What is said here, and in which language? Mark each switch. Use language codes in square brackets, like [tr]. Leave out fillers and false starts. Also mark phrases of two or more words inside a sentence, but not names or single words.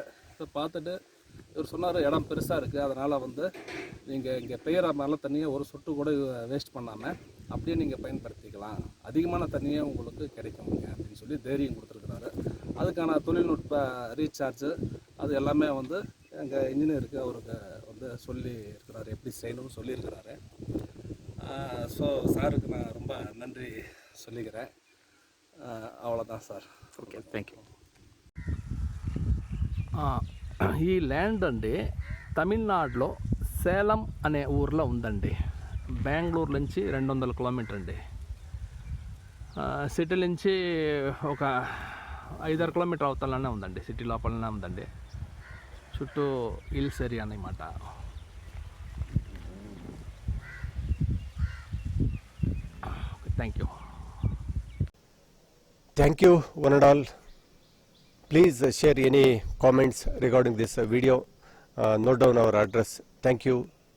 [ta] ஸோ பார்த்துட்டு இவர் சொன்னார், இடம் பெருசாக இருக்குது, அதனால் வந்து நீங்கள் இங்கே பெய்கிற மாதிரிலாம் தண்ணியை ஒரு சொட்டு கூட வேஸ்ட் பண்ணாமல் அப்படியே நீங்கள் பயன்படுத்திக்கலாம், அதிகமான தண்ணியே உங்களுக்கு கிடைக்குங்க அப்படின்னு சொல்லி தைரியம் கொடுத்துருக்குறாரு. அதுக்கான தொழில்நுட்ப ரீசார்ஜு அது எல்லாமே வந்து எங்கள் இன்ஜினியருக்கு அவருக்கு வந்து சொல்லி இருக்கிறாரு, எப்படி செய்யணும்னு சொல்லியிருக்கிறாரு. ஸோ சாருக்கு நான் ரொம்ப நன்றி சொல்லிக்கிறேன். [te] అవ్వదా సార్. [en] Okay, thank you. [te] ఈ ల్యాండ్ అండి తమిళనాడులో సేలం అనే ఊర్లో ఉందండి. బెంగళూరు నుంచి 200 కిలోమీటర్ అండి. సిటీ నుంచి ఒక 5-6 కిలోమీటర్ అవతలనే ఉందండి, సిటీ లోపలనే ఉందండి. చుట్టూ [en] hills area [te] అన్నమాట. [en] Thank you. Thank you, one and all, Please share any comments regarding this video. Note down our address. Thank you.